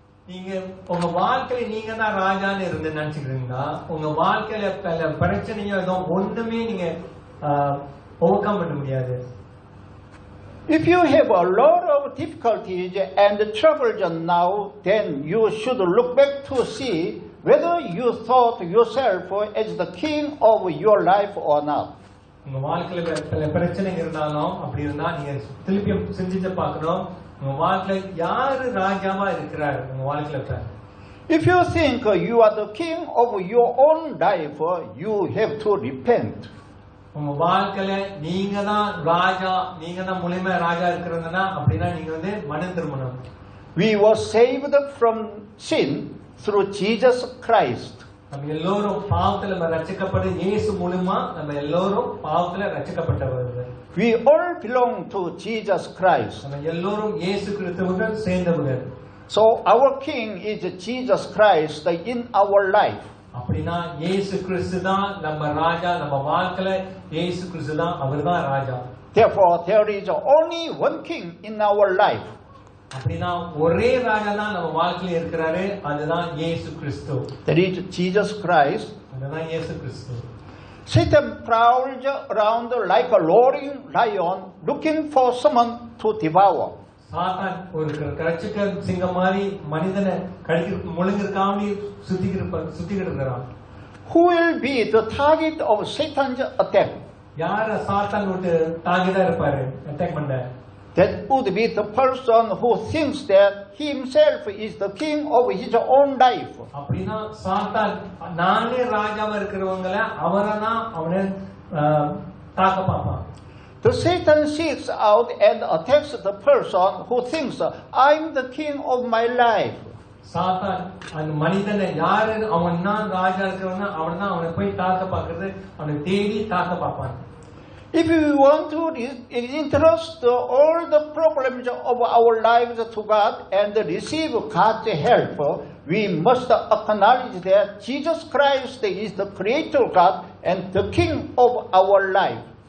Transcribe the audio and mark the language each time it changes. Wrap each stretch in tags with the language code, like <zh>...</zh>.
<ta>நீங்க உங்க வாழ்க்கையில நீங்க தான் ராஜான்னு இருந்து நினைச்சுக்கிறீங்களா? உங்க வாழ்க்கையில பல பிரச்சனையோ ஏதோ ஒண்ணுமே நீங்க ஓவர்கம் பண்ண முடியாது.</ta> <en>If you have a lot of difficulties and troubles now, then you should look back to see whether you thought yourself as the king of your life or not.</en> <ta>உங்க வாழ்க்கையில பல பிரச்சனை இருந்தாலும் அப்படி இருந்தா நீங்க திருப்பி சிந்திச்சு பார்க்கணும் உங்க வாழ்க்கையில யாரு ராஜாவா இருக்கிறார் உங்க வாழ்க்கையில.</ta> <en>If you think you are the king of your own life, you have to repent.</en> <ta>உங்க வாழ்க்கையில நீங்க தான் ராஜா, நீங்க தான் முழுமை ராஜா இருக்கிறதுனா அப்படின்னா நீங்க வந்து மனம் திரும்பணும்.</ta> <en>We were saved from sin through Jesus Christ.</en> <ta>நம்ம எல்லோரும் பாவத்துல நம்ம ரட்சிக்கப்பட்டு இயேசு மூலமா நம்ம எல்லோரும் பாவத்துல ரட்சிக்கப்பட்டவர்கள்.</ta> <en>We all belong to Jesus Christ.</en> <ta>நம்ம எல்லோரும் இயேசு கிறிஸ்துவுடன் சேர்ந்தவர்கள்.</ta> <en>So our king is Jesus Christ in our life.</en> <ta>அப்படினா இயேசு கிறிஸ்து தான் நம்ம ராஜா, நம்ம வாழ்க்கையில இயேசு கிறிஸ்து தான் அவர்தான் ராஜா.</ta> <en>Therefore there is only one king in our life.</en> <ta>அப்படினா ஒரே ராஜா தான் நம்ம வாழ்க்கையில இருக்கிறாரு, அதுதான் இயேசு கிறிஸ்து.</ta> <en>That is Jesus Christ.</en> <ta>அதுதான் இயேசு கிறிஸ்து.</ta> <en>Satan prowls around like a roaring lion looking for someone to devour.</en> <ta>சாத்தான் ஒரு கரச்சுக்க சிங்கம் மாதிரி மனிதனை கடிக்க முழுங்கிருக்காம சுத்திக்கிட்டு இருக்கிறான்.</ta> <en>Who will be the target of Satan's attack?</en> <ta>யார சாத்தான் விட்டு டார்கெட்டா இருப்பாரு அட்டாக் பண்ண?</ta> <en>That would be the person who thinks that he himself is the king of his own life.</en> <ta>அப்படினா சாத்தான் நானே ராஜாவா இருக்கிறவங்கள அவனை தாக்க பார்ப்பான்.</ta> <en>The Satan seeks out and attacks the person who thinks, I'm the king of my life.</en> <ta>சாத்தான் அந்த மனிதனை யாரு அவன் தான் ராஜா இருக்கிறவனா அவன் தான் அவனை போய் தாக்க பார்க்கிறது, அவனை தேடி தாக்க பார்ப்பான்.</ta> <en>If we want to entrust all the problems of our lives to God and receive God's help, we must acknowledge that Jesus Christ is the creator God and the king of our life.</en>